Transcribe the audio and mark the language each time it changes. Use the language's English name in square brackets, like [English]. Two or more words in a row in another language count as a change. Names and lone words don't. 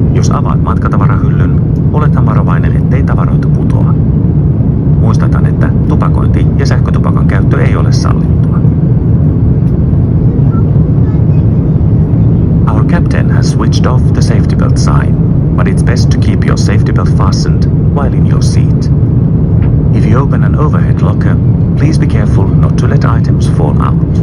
[Finnish] Jos avaat matkatavarahyllyn, oletan varovainen, ettei tavaroita putoa. Muistutan, että tupakointi ja sähkötupakan käyttö ei ole sallittua. [English] Our captain has switched off the safety belt sign, but it's best to keep your safety belt fastened while in your seat. If you open an overhead locker, please be careful not to let items fall out.